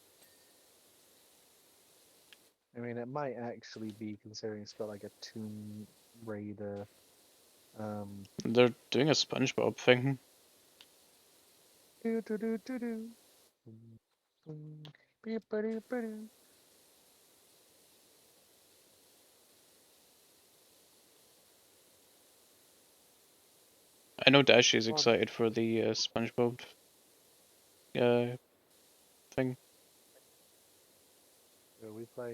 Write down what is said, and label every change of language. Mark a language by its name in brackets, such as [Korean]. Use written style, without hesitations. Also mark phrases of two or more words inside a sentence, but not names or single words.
[English] I mean, it might actually be considering it's got like a Tomb Raider. They're doing a SpongeBob thing. Do do do do do. Boom, boom, beep, ba-doo, ba-doo. I know Dashi is Oh, excited for the SpongeBob uh, thing. are we playing?